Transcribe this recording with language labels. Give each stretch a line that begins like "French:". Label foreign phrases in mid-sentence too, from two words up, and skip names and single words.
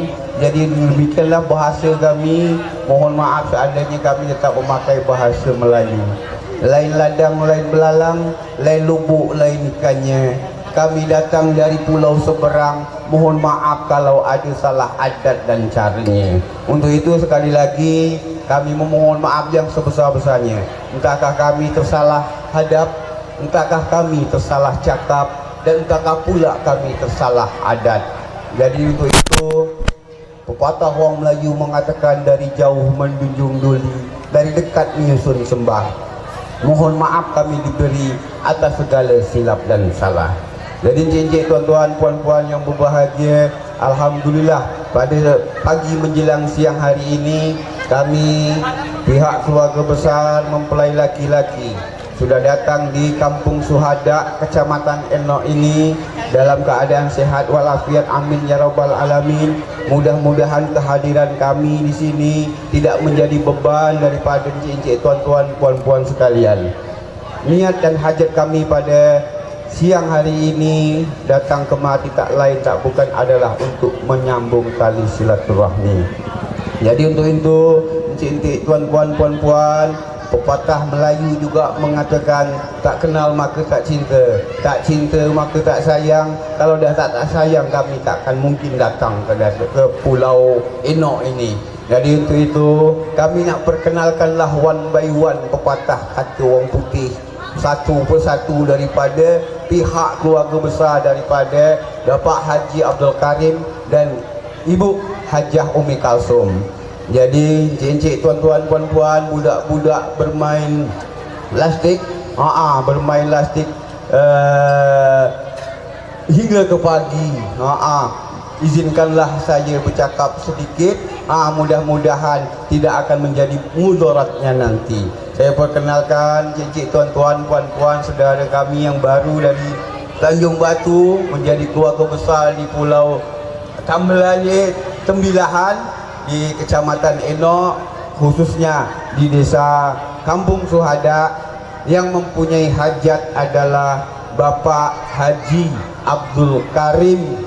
Malay: Jadi demikianlah bahasa kami. Mohon maaf seandainya kami tetap memakai bahasa Melayu. Lain ladang, lain belalang, lain lubuk, lain ikannya. Kami datang dari pulau seberang. Mohon maaf kalau ada salah adat dan caranya. Untuk itu sekali lagi kami memohon maaf yang sebesar-besarnya. Entahkah kami tersalah hadap, entahkah kami tersalah cakap, dan entahkah pula kami tersalah adat. Jadi untuk itu pepatah orang Melayu mengatakan dari jauh menjunjung duli, dari dekat menyusun sembah. Mohon maaf kami diberi atas segala silap dan salah. Jadi encik-encik, tuan-tuan, puan-puan yang berbahagia, alhamdulillah pada pagi menjelang siang hari ini kami pihak keluarga besar mempelai laki-laki sudah datang di Kampung Suhada, Kecamatan Enok ini dalam keadaan sehat walafiat.
Arabic: آمين يا رب العالمين.
Malay: Mudah-mudahan kehadiran kami di sini tidak menjadi beban daripada encik-encik, tuan-tuan, puan-puan sekalian. Niat dan hajat kami pada siang hari ini datang kemari tak lain tak bukan adalah untuk menyambung tali silaturahmi. Jadi untuk itu, encik-encik, tuan-puan, puan-puan, pepatah Melayu juga mengatakan tak kenal maka tak cinta, tak cinta maka tak sayang. Kalau dah tak sayang, kami takkan mungkin datang ke Pulau Enok ini. Jadi untuk itu kami nak perkenalkanlah
English: one by one
Malay: pepatah kata orang putih satu persatu daripada pihak keluarga besar daripada Bapak Haji Abdul Karim dan Ibu Hajah Umi Kalsum. Jadi encik, tuan-tuan, puan-puan, budak-budak bermain lastik, bermain lastik hingga ke pagi. Izinkanlah saya bercakap sedikit. Mudah-mudahan tidak akan menjadi mudaratnya nanti. Saya perkenalkan encik, tuan-tuan, puan-puan, saudara kami yang baru dari Tanjung Batu menjadi keluarga besar di Pulau Tembilahan di Kecamatan Enok, khususnya di Desa Kampung Suhada. Yang mempunyai hajat adalah Bapak Haji Abdul Karim.